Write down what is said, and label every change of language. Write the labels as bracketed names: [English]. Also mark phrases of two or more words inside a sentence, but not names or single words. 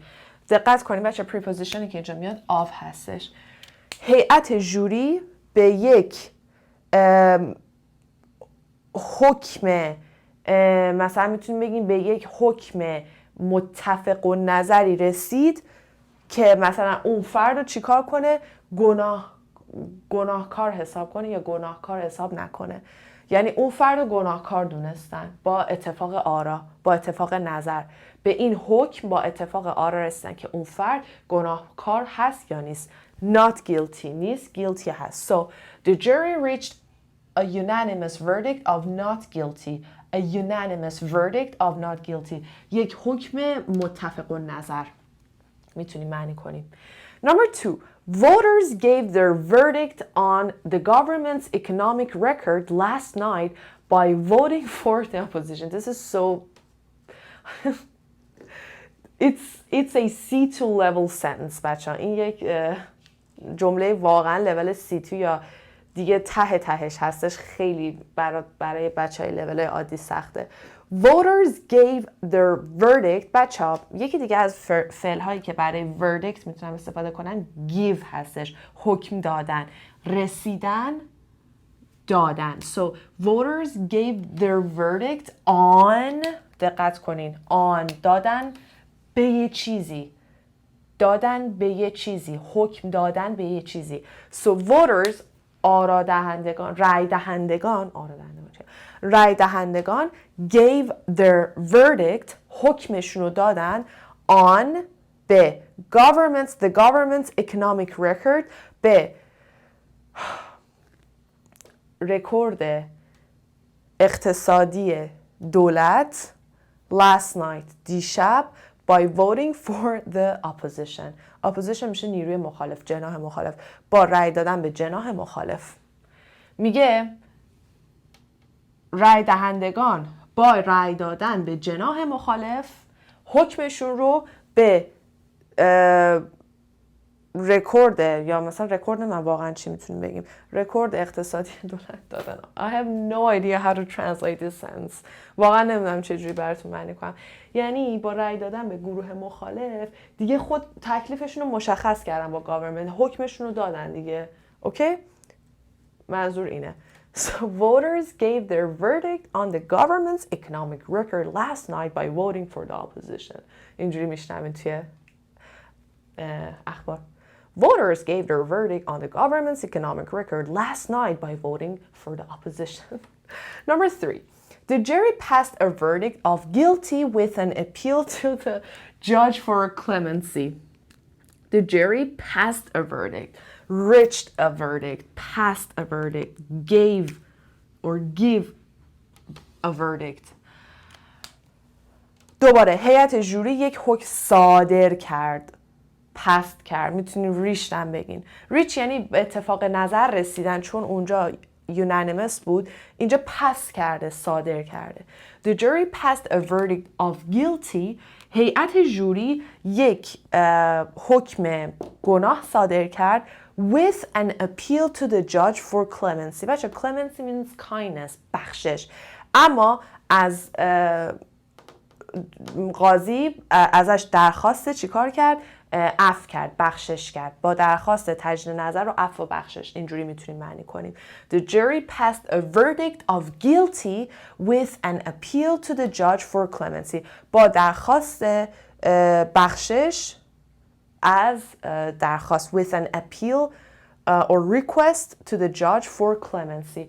[Persian] دقت کنیم بچه prepositionی که اینجا میاد of هستش. هیئت جوری به یک حکم، مثلا میتونیم بگیم به یک حکم متفق و نظری رسید که مثلا اون فرد رو چیکار کنه، گناهکار حساب کنه یا گناهکار حساب نکنه. یعنی اون فرد رو گناهکار دونستن با اتفاق آرا، با اتفاق نظر، به این حکم با اتفاق آرا رسیدن که اون فرد گناهکار هست یا نیست. [English] Not guilty نیست، guilty هست. So the jury reached a unanimous verdict of not guilty. A unanimous verdict of not guilty. [Persian] یک حکم متفق النظر میتونیم معنی کنیم. [English] Number 2. Voters gave their verdict on the government's economic record last night by voting for the opposition. This is so... It's a C2 level sentence بچه. [Persian] این یک جمله واقعا لول C2 یا دیگه تهش هستش، خیلی برای بچه های لول عادی سخته. [English] Voters gave their verdict. [Persian] بچه ها یکی دیگه از فعل هایی که برای verdict میتونم استفاده کنن give هستش، حکم دادن، رسیدن، دادن. [English] So voters gave their verdict on، [Persian] دقت کنین، on دادن به یه چیزی، دادن به یه چیزی، حکم دادن به یه چیزی. [English] So voters، [Persian] رای دهندگان [English] gave their verdict، [Persian] حکمشون رو دادن [English] on، به the government's economic record، [Persian] به رکورد اقتصادی دولت [English] last night، دیشب، by voting for the opposition. [Persian] opposition میشه نیروی مخالف، جناح مخالف، با رای دادن به جناح مخالف. میگه رای دهندگان با رای دادن به جناح مخالف حکمشون رو به رکورد یا مثلا رکورد من واقعا چی میتونیم بگیم رکورد اقتصادی دولت دادن. [English] I have no idea how to translate this sentence. [Persian] واقعا نمیدونم چجوری براتون معنی کنم. یعنی با رأی دادن به گروه مخالف دیگه خود تکلیفشون رو مشخص کردن با گاورمنت، حکمشون رو دادن دیگه. اوکی؟ منظور اینه. [English] So voters gave their verdict on the government's economic record last night by voting for the opposition. [Persian] اینجوری میشنوین توی اخبار. [English] Voters gave their verdict on the government's economic record last night by voting for the opposition. Number 3. The jury passed a verdict of guilty with an appeal to the judge for clemency. The jury passed a verdict, reached a verdict, passed a verdict, gave or give a verdict. [Persian] دوباره هیئت جوری یک حکم صادر کرد. پست کرد. میتونین ریچ هم بگین. ریچ یعنی به اتفاق نظر رسیدن، چون اونجا unanimous بود، اینجا پس کرده، صادر کرده. [English] The jury passed a verdict of guilty. [Persian] هیئت جوری یک حکم گناه صادر کرد [English] with an appeal to the judge for clemency. بچه clemency means kindness، [Persian] بخشش. اما از قاضی ازش درخواست چیکار کرد؟ عفو کرد، بخشش کرد. با درخواست تجدید نظر و عفو و بخشش. اینجوری میتونیم معنی کنیم. [English] The jury passed a verdict of guilty with an appeal to the judge for clemency. [Persian] با درخواست بخشش از درخواست [English] with an appeal or request to the judge for clemency.